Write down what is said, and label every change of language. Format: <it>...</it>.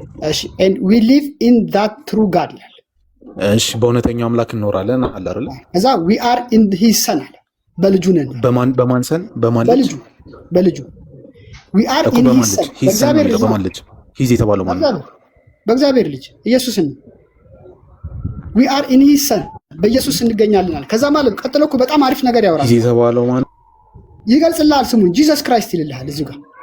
<en>እሺ and we live in that true God</en> <am>ይላል። እሺ በእውነተኛው አምላክ እንኖራለን አለ አይደል?</am> <en>ከዛ we are in his son አለ።</en> <am>በልጁ ነን። በማን ሰን? በልጁ</am> <en>we are in his son።</en> <am>በእግዚአብሔር ልጅ በማን ልጅ? ሂዝ የተባለው ማን ነው? በእግዚአብሔር ልጅ ኢየሱስን</am> <en>we are in his son</en> <am>በኢየሱስ እንገኛለን። ከዛ ማለት ቀጥሎ እኮ በጣም አሪፍ ነገር ያወራል። ሂዝ የተባለው ማን ይገልጽልሃል። ስሙን Jesus Christ ይልልሃል እዚህ ጋር</am>